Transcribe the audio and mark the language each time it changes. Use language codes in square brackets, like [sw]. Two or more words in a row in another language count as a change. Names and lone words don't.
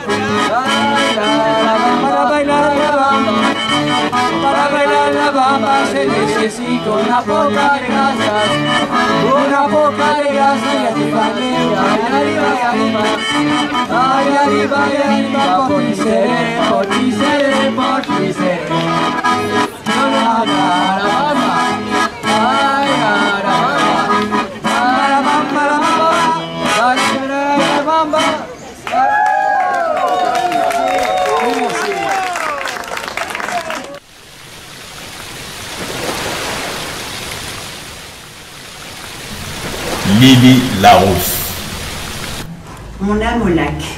[es] para bailar la bamba, para bailar la bamba se necesita una poca de grasas, una poca de grasas y así familia, ay arriba y arriba, ay arriba y arriba, por ti seré, por ti seré, por ti seré. No la bamba, ay la bamba, la bamba. Lily Larousse. [fr] Mon âme au lac.